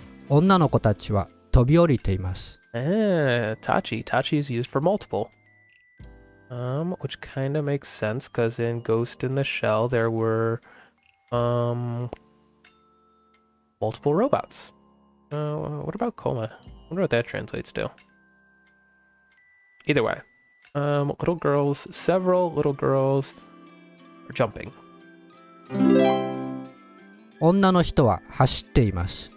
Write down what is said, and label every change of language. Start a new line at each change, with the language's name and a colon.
Japanese: 女の子たちは飛び降りています。 Tachi.
English: Tachi is used for multiple. Which kind of makes sense, because in Ghost in the Shell, there were, multiple robots. What about Coma? I wonder what that translates to. Either way. Little girls, several little girls are jumping.
Japanese: 女の人は走っています。